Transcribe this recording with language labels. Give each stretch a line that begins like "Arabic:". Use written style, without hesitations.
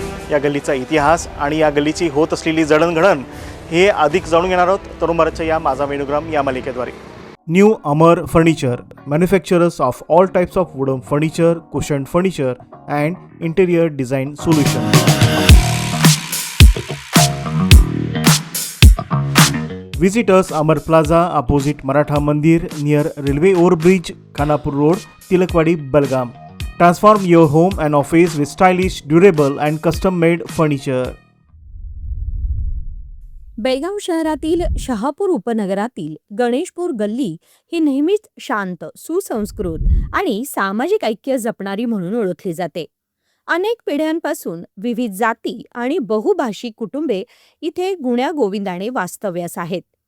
Marathi: या गल्लीचा इतिहास आणि या गल्लीची होत असलेली जडणघडण हे अधिक जाणून घेणार आहोत तरुण भारतच्या या माझा वेणुग्राम या मालिकेद्वारे.
English: New Amar furniture, manufacturers of all types of wooden furniture, cushion furniture and interior design solution. Visit us Amar Plaza opposite Maratha Mandir near Railway Overbridge, Khanapur Road, Tilakpadi, Belgaum. Transform your home and office with stylish, durable and custom-made furniture.
Marathi: Belgaum शहरातील शहापूर उपनगरातील गणेशपूर गल्ली ही नेहमीच शांत, सुसंस्कृत आणि सामाजिक ऐक्य जपणारी म्हणून ओळखली जाते. अनेक पिढ्यांपासून विविध जाती आणि बहुभाषिक कुटुंबे इथे गुण्या गोविंदाने वास्तव्यास आहेत.